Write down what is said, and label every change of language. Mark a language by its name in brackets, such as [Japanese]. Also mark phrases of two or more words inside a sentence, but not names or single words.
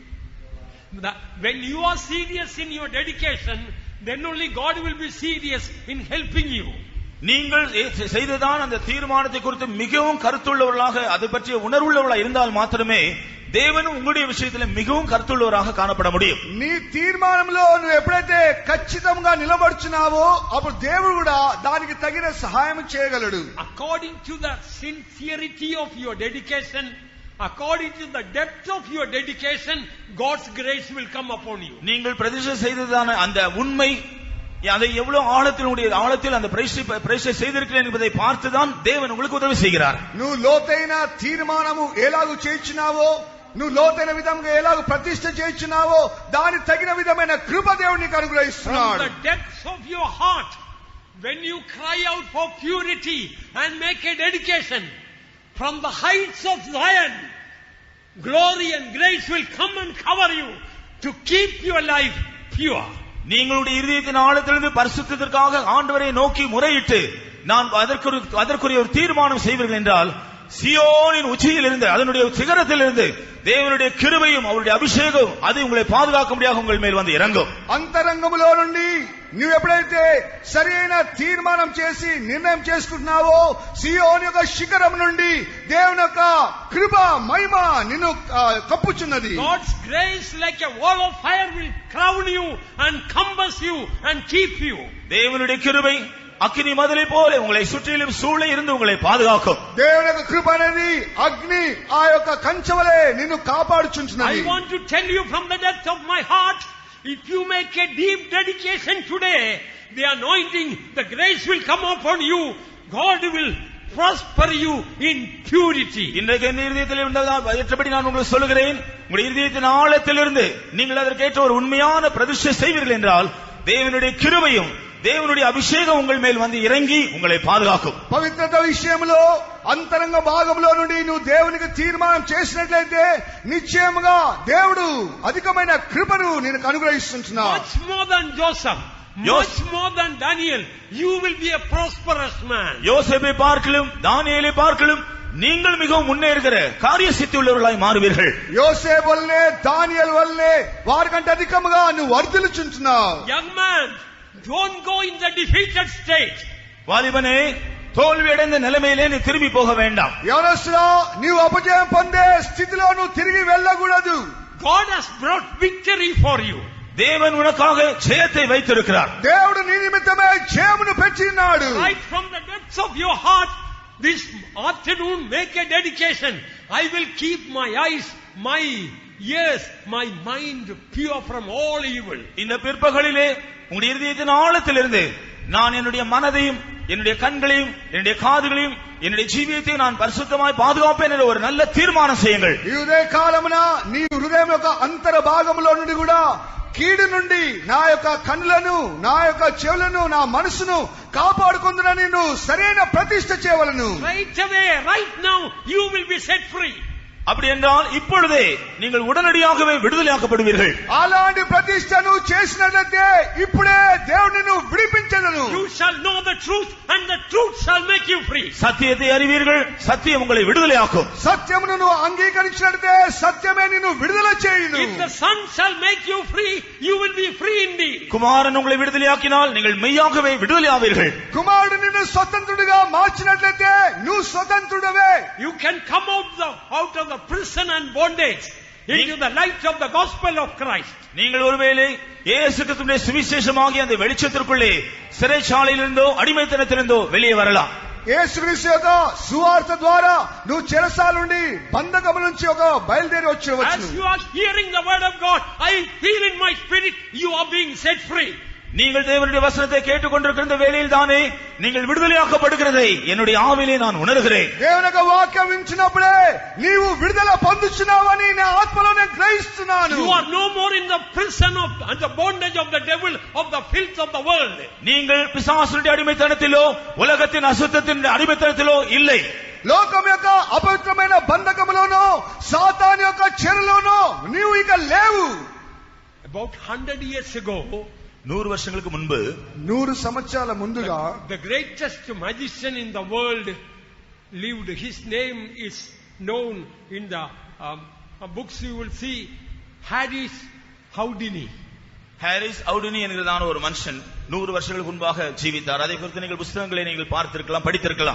[English] When you are serious in your dedication, then only God will be serious in helping you. [Tamil] நீங்கள் செய்ததான் அந்த தீர்மானத்தை குறித்து மிகவும் கருத்துள்ளவர்களாக, அதை பற்றிய உணர்வுள்ளவர்களாக இருந்தால் மாத்திரமே தேவனும் உங்களுடைய விஷயத்தில் மிகவும் கருத்துள்ளவராக காணப்பட முடியும். [Telugu] నీ తీర్మానంలో నువ్వు ఎప్పుడైతే ఖచ్చితంగా నిలబడుచున్నావో అప్పుడు దేవుడు కూడా దానికి తగిన సహాయం చేయగలడు. [English] According to the sincerity of your dedication, according to the depth of your dedication, God's grace will come upon you. [Tamil] நீங்கள் பிரதிஷ்டை செய்ததான அந்த உண்மை, அதை எவ்வளவு ஆழத்தில் அந்த பிரதிஷ்டை செய்திருக்கிறேன் என்பதை பார்த்துதான் தேவன் உங்களுக்கு உதவி செய்கிறார். [Telugu] నువ్వు లోతైన తీర్మానము ఎలాగూ చేయించున్నావో, నువ్వు లోతైన విధంగా ఎలాగూ ప్రతిష్ఠ చేయించున్నావో దాని తగిన విధమైన కృప దేవుడు నీకు అనుగ్రహిస్తున్నాడు. [English] From the depths of your heart, when you cry out for purity and make a dedication, from the heights of Zion, glory and grace will come and cover you to keep your life pure. [Tamil] நீங்களுடைய இருதயத்தின் ஆழத்திலிருந்து பரிசுத்தத்திற்காக ஆண்டவரை நோக்கி முறையிட்டு நான் அதற்குரிய ஒரு தீர்மானம் செய்வீர்கள் என்றால், சியோனின் உச்சியில் இருந்து, அதனுடைய சிகரத்தில் இருந்து தேவனுடைய கிருபையும் அவருடைய அபிஷேகம் அது உங்களை பாதுகாக்கும்படியாக உங்கள் மேல் வந்து இறங்கும். [Telugu] అంతరంగములో నుండి నువ్వు ఎప్పుడైతే సరైన తీర్మానం చేసి నిర్ణయం చేసుకుంటున్నావో, సియోను యొక్క శిఖరం నుండి దేవుని యొక్క కృప మహిమ నిన్ను కప్పుచున్నది. [English] God's grace like a wall of fire will crown you and compass you and keep you. [Tamil] தேவனுடைய கிருபை அக்கினி மதிலை போல உங்களை சுற்றிலும் சூழ இருந்து உங்களை பாதுகாக்கும். [Telugu] దేవుని యొక్క కృప అనేది అగ్ని ఆ యొక్క కంచెవలే నిన్ను కాపాడుచుంటున్నది. [English] I want to tell you from the depth of my heart, if you make a deep dedication today, the anointing, the grace will come upon you. God will prosper you in purity. [Tamil] இன்றைக்கு என் இதயத்தில் ஏற்றபடி நான் உங்களுக்கு சொல்லுகிறேன், உங்களுடைய இதயத்தின் ஆழத்திலிருந்து நீங்கள் அதற்கேற்ற ஒரு உண்மையான பிரதிஷ்டை செய்வீர்கள் என்றால் தேவனுடைய கிருபையும் [Telugu] దేవునుడి అభిషేకం [Tamil] உங்கள் மேல் வந்து இறங்கி உங்களை பாதுகாக்கும். [Telugu] పవిత్రత విషయంలో అంతరంగ భాగంలో నుండి నువ్వు దేవునికి తీర్మానం చేసినట్లయితే నిశ్చయముగా దేవుడు అధికమైన కృపను నీకు అనుగ్రహిస్తున్నాడు. [English] Much more than Joseph, much more than Daniel, you will be a prosperous man. [Tamil] யோசேப்பை பார்க்கலும் தானியேலை பார்க்கலும் நீங்கள் மிகவும் முன்னேறுகிற காரிய சித்தி உள்ளவர்களாய் மாறுவீர்கள். [Telugu] யோசேப்பு వల్లే దానియేలు వల్లే వారికంటే అధికముగా నువ్వు వర్ధిల్లుచుంటున్నావు. [English] Young man, don't go in the defeated state. [Tamil] வாலிபனே, தோல்வியடைந்த நிலைமையிலே நீ திரும்பி போக வேண்டாம். [Telugu] యవనస్తుడా, నీవు అపజయం పొందే స్థితిలో నువ్వు తిరిగి వెళ్ళకూడదు. [English] God has brought victory for you. [Tamil] தேவன் உனக்காக ஜெயத்தை வைத்திருக்கிறார். [Telugu] దేవుడు నీ నిమిత్తమే జయమును పెట్టినాడు. [English] Right from the depths of your heart, this afternoon make a dedication. I will keep my eyes, my ears, my mind pure from all evil. [Tamil] இந்த பிற்பகலிலே உங்களுடைய இதயத்தின் ஆழத்திலிருந்து நான் என்னுடைய மனதையும் என்னுடைய கண்களையும் என்னுடைய காதுகளையும் என்னுடைய ஜீவியத்தையும் நான் பரிசுத்தமாய் பாதுகாப்பேன் என்ற ஒரு நல்ல தீர்மானம் செய்யுங்கள். [Telugu] ఈ ఉదయ కాలమున నీ హృదయం యొక్క అంతర భాగంలో నుండి కూడా కీడు నుండి నా యొక్క కన్నులను, నా యొక్క చెవులను, నా మనసును కాపాడుకొందునని నువ్వు సరైన ప్రతిష్ఠ చేయవలెను. [English] Right away, right now, you will be set free. [Tamil] அப்படி என்றால் இப்பொழுதே நீங்கள் உடனடியாகவே விடுதலையாக்கப்படுவீர்கள். [Telugu] అలాంటి ప్రతిష్ట నువ్వు చేసినట్లయితే ఇప్పుడే దేవుడు నిన్ను విడిపించెదను. [English] You shall know the truth and the truth shall make you free. [Tamil] சத்தியத்தை அறிவீர்கள், சத்தியம் உங்களை விடுதலையாக்கும். [Telugu] సత్యమును నువ్వు అంగీకరించినట్లయితే సత్యమే నిన్ను విడుదల చేయును. [English] If the Son shall make you free, you will be free indeed. [Tamil] குமாரன் உங்களை விடுதலையாக்கினால் நீங்கள் மெய்யாகவே விடுதலையாவீர்கள். [Telugu] కుమారుడు నిన్ను స్వతంత్రుడిగా మార్చినట్లయితే నువ్వు స్వతంత్రుడవే. [English] You can come out of the prison and bondage into the light of the gospel of Christ. [Tamil] நீங்கள் ஒருவேளை இயேசு கிறிஸ்துவின் சுவிசேஷமாகிய அந்த வெளிச்சத்திற்குள்ளே சிறைச்சாலையிலிருந்தோ அடிமைத்தனத்திலிருந்தோ வெளியே வரலாம். [Telugu] యేసుక్రీస్తు యొక్క సువార్త ద్వారా నువ్వు చెరసాల నుండి బంధకముల నుంచి ఒక బయలుదేరి వచ్చవచ్చు. [English] As you are hearing the word of God, I feel in my spirit you are being set free. [Tamil] நீங்கள் தேவனுடைய வசனத்தை கேட்டுக்கொண்டிருக்கிற வேளையில் தானே நீங்கள் விடுதலையாக்கப்படுகிறதை என்னுடைய ஆவிலே நான் உணர்கிறேன். [Telugu] దేవుని యొక్క వాక్యం వింటున్నప్పుడే నీవు విడుదల పొందుచున్నావని నా ఆత్మలో నేను గ్రహిస్తున్నాను. [English] You are no more in the prison of and the bondage of the devil, of the filth of the world. [Tamil] நீங்கள் பிசாசுடைய அடிமைத்தனத்திலோ உலகத்தின் அசுத்தத்தின் அடிமைத்தனத்திலோ இல்லை. [Telugu] లోకం యొక్క అపవిత్రమైన బంధకములోనో సాతాను యొక్క చెరలోనో నీవు ఇక లేవు. [English] About 100 years ago, [Tamil] 100 வருஷங்களுக்கு முன்பு, [Telugu] 100 సంవత్సరాల ముందుగా [English] the greatest magician in the world lived. His name is known in the books. You will see Harris Houdini. [Tamil] ஹாரிஸ் ஹவுடினி என்கிறதான ஒரு மனுஷன் 100 வருஷங்களுக்கு முன்பாக ஜீவித்தார். அதை குறித்து நீங்கள் புத்தகங்களை நீங்கள் பார்த்திருக்கலாம், படித்திருக்கலாம்.